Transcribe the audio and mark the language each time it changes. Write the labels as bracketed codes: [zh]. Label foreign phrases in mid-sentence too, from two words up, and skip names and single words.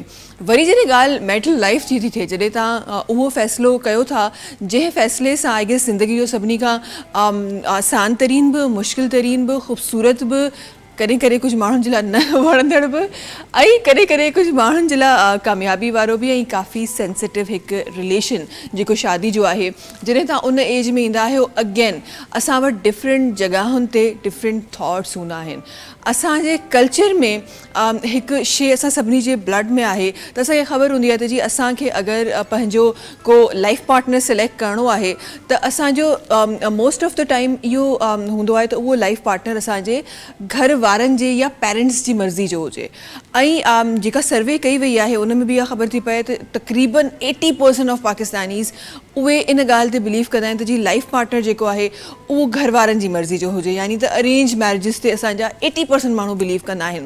[sd] वरी जॾहिं ॻाल्हि [en] marital life [sd] जी थी थिए, जॾहिं तव्हां उहो फ़ैसिलो कयो था जंहिं फ़ैसिले सां [en] I guess [sd] ज़िंदगी जो सभिनी खां आसान तरीन बि, मुश्किल तरीन बि, ख़ूबसूरत बि, कॾहिं कॾहिं कुझु माण्हुनि जे लाइ न वणंदड़ बि ऐं कॾहिं कॾहिं कुझु माण्हुनि जे लाइ कामयाबी वारो बि ऐं काफ़ी सेंसिटिव हिकु रिलेशन जेको शादी जो आहे, जॾहिं तव्हां उन एज में ईंदा आहियो अगेन असां वटि डिफरेंट जॻहुनि ते [en] different thoughts [sd] हूंदा आहिनि। असांजे कल्चर में हिकु शइ असां सभिनी जे ब्लड में आहे त असांखे ख़बर हूंदी आहे त जी असांखे अगरि पंहिंजो को [en] life partner [sd] सिलेक्ट करिणो आहे त असांजो [en] most of the time [sd] इहो हूंदो आहे त उहो [en] life partner [sd] असांजे घर वारनि जे या पेरेंट्स जी मर्ज़ी जो हुजे। ऐं जेका सर्वे कई वई आहे उन में बि इहा ख़बर थी पए त तक़रीबन [en] 80% of Pakistanis [sd] उहे इन ॻाल्हि ते बिलीव कंदा आहिनि त जी [en] life partner [sd] जेको आहे उहो घर वारनि जी मर्ज़ी जो हुजे, यानी त [en] arrange marriages [sd] ते असांजा 80% माण्हू बिलीव कंदा आहिनि।